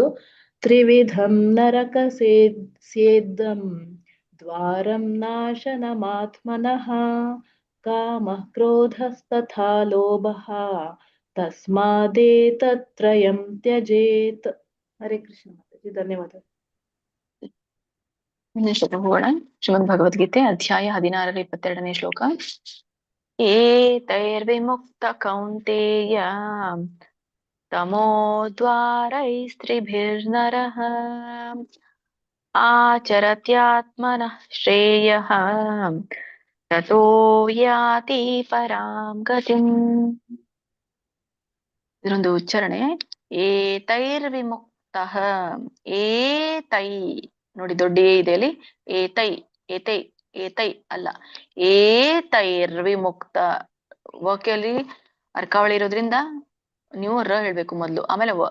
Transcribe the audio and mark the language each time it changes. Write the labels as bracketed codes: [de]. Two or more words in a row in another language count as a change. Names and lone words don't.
[sa] ತ್ರಿವಿಧಂ ನರಕ ಸೇದ್ದಂ ದ್ವಾರಂ ನಾಶನಮಾತ್ಮನಃ ಕಾಮಃ ಕ್ರೋಧಸ್ತಥಾ ಲೋಭಃ ತಸ್ಮಾದೇತತ್ರಯಂ ತ್ಯಜೇತ್. [kn] ಹರೇ ಕೃಷ್ಣ ಮಾತಾಜಿ, ಧನ್ಯವಾದ. ಶ್ಲೋಕ ಹೋಗೋಣ. ಶ್ರೀಮದ್ ಭಗವದ್ಗೀತೆ ಅಧ್ಯಾಯ 16 22ನೇ ಶ್ಲೋಕ. [sa] ಏತೈರ್ವಿಮುಕ್ತ ಕೌಂತೇಯ ತಮೋದ್ವಾರೈಸ್ತ್ರಿಭಿರ್ನರಃ ಆಚರತ್ಯಾತ್ಮನಃ ಶ್ರೇಯಃ ತತೋ ಯಾತಿ ಪರಾಂ ಗತಿಂ. [kn] ಇದರೊಂದು ಉಚ್ಚಾರಣೆ. ಏತೈರ್ವಿಮುಕ್ತಃ, ಏತೈ ನೋಡಿ, ದೊಡ್ಡ ಏ ಇದೆ ಅಲ್ಲಿ. ಏತೈ, ಏತೈ, ಏತೈ ಅಲ್ಲ, ಏತೈರ್ವಿಮುಕ್ತ. ವಾಕ್ಯಲ್ಲಿ ಅರ್ಕಾವಳಿ ಇರೋದ್ರಿಂದ ನೀವು ರ ಹೇಳ್ಬೇಕು ಮೊದ್ಲು, ಆಮೇಲೆ ವ.